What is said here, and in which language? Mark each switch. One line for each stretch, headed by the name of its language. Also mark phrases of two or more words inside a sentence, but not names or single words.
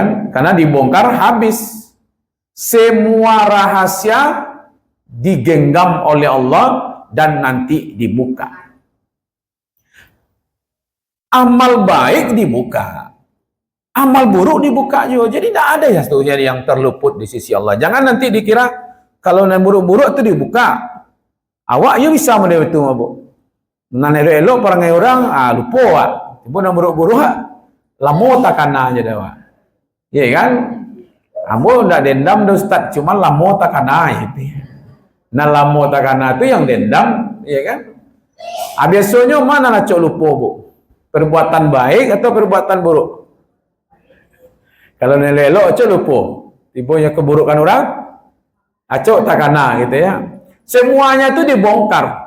Indonesian: Karena dibongkar habis. Semua rahasia digenggam oleh Allah dan nanti dibuka. Amal baik dibuka, amal buruk dibuka juga. Jadi tidak ada ya seterusnya yang terluput di sisi Allah. Jangan nanti dikira kalau yang buruk-buruk itu dibuka.
Minangkabau: Awak ya bisa model itu, Bu. Nan elok perangai orang, lupa awak. Ibu yang buruk-buruk, lamo takana aja dah.
Indonesian: Ya kan?
Minangkabau: Ambo ndak dendam dah Ustaz, cuma lamo takana itu. Nah lamo takana itu yang dendam, ya kan?
Indonesian: Biasanya mana nak cok lupa, Bu? Perbuatan baik atau perbuatan buruk?
Minangkabau: Kalau nilai elok cok lupa. Tiba-tiba keburukan orang, acok takana gitu ya.
Indonesian: Semuanya itu dibongkar.